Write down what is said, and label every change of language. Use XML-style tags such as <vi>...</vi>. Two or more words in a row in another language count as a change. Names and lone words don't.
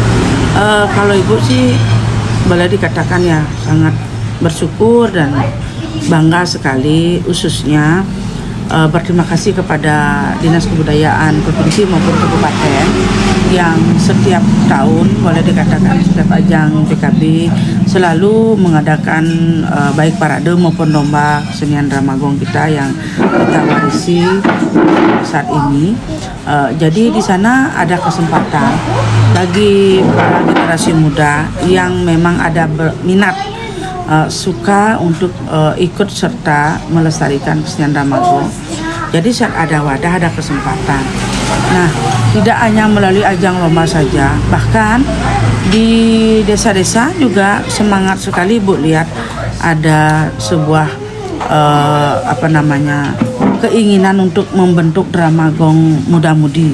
<id>Kalau Ibu sih boleh dikatakan ya sangat bersyukur dan bangga sekali, khususnya berterima kasih kepada Dinas Kebudayaan Provinsi maupun Kabupaten yang setiap tahun, boleh dikatakan setiap ajang PKB selalu mengadakan baik parade maupun lomba kesenian drama gong kita yang kita warisi saat ini. Jadi di sana ada kesempatan bagi para generasi muda yang memang ada minat, suka untuk ikut serta melestarikan kesenian drama gong. Jadi saat ada wadah, ada kesempatan. Nah, tidak hanya melalui ajang lomba saja, bahkan di desa-desa juga semangat sekali Bu lihat ada sebuah keinginan untuk membentuk drama gong muda-mudi.</id>